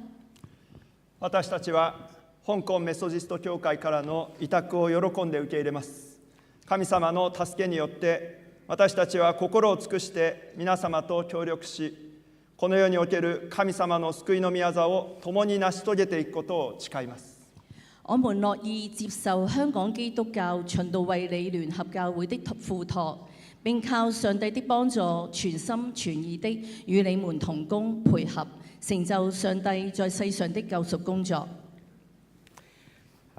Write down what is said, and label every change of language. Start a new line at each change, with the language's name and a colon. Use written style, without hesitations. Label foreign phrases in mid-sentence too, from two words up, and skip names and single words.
Japanese: 私たちは香港メソジスト教会からの委託を喜んで受け入れます。神様の助けによって私たちは心を尽くして皆様と協力し、この世における神様の救いの御業を共に成し遂げていくことを誓います。
Chinese: 我們樂意接受香港基督教循道衛理聯合教會的付託，並靠上帝的幫助，全心全意的與你們同工配合，成就上帝在世上的救贖工作。